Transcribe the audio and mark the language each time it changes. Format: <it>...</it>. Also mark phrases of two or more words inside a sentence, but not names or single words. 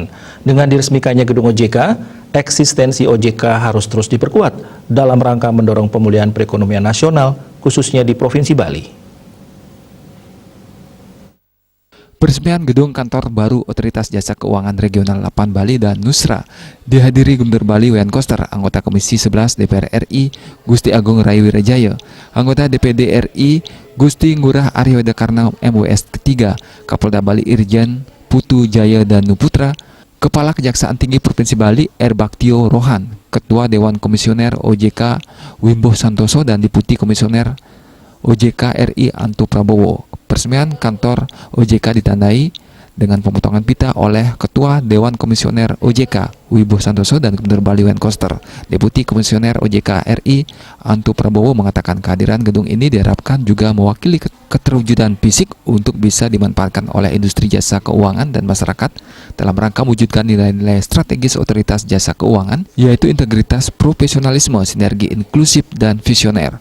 <id>Dengan diresmikannya Gedung OJK, eksistensi OJK harus terus diperkuat dalam rangka mendorong pemulihan perekonomian nasional, khususnya di Provinsi Bali. Peresmian gedung kantor baru Otoritas Jasa Keuangan Regional 8 Bali dan Nusra dihadiri Gubernur Bali Wayan Koster, anggota Komisi 11 DPR RI Gusti Agung Rai Wirajaya, anggota DPD RI Gusti Ngurah Arya Wedakarna MWS ketiga, Kapolda Bali Irjen Putu Jaya Danuputra, Kepala Kejaksaan Tinggi Provinsi Bali Baktio Rohan, Ketua Dewan Komisioner OJK Wimbo Santoso dan Deputi Komisioner OJK RI Antu Prabowo. Peresmian kantor OJK ditandai dengan pemotongan pita oleh Ketua Dewan Komisioner OJK Wibowo Santoso dan Gubernur Bali Wayan Koster. Deputi Komisioner OJK RI Antu Prabowo mengatakan kehadiran gedung ini diharapkan juga mewakili keterwujudan fisik untuk bisa dimanfaatkan oleh industri jasa keuangan dan masyarakat dalam rangka mewujudkan nilai-nilai strategis Otoritas Jasa Keuangan, yaitu integritas, profesionalisme, sinergi inklusif, dan visioner.</id>